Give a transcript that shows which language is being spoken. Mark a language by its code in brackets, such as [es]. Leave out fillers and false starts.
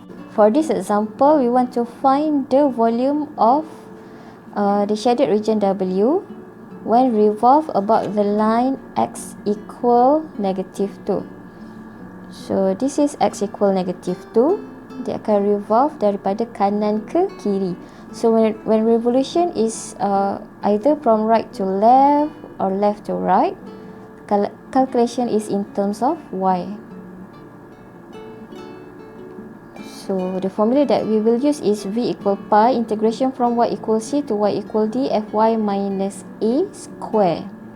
[en] For this example, we want to find the volume of the shaded region W when revolve about the line x equal -2. So this is x equal -2. [ms] Dia akan revolve daripada kanan ke kiri. [en] So when revolution is either from right to left or left to right, calculation is in terms of y. So the formula that we will use is v equal pi integration from y equal c to y equal d fy minus a square.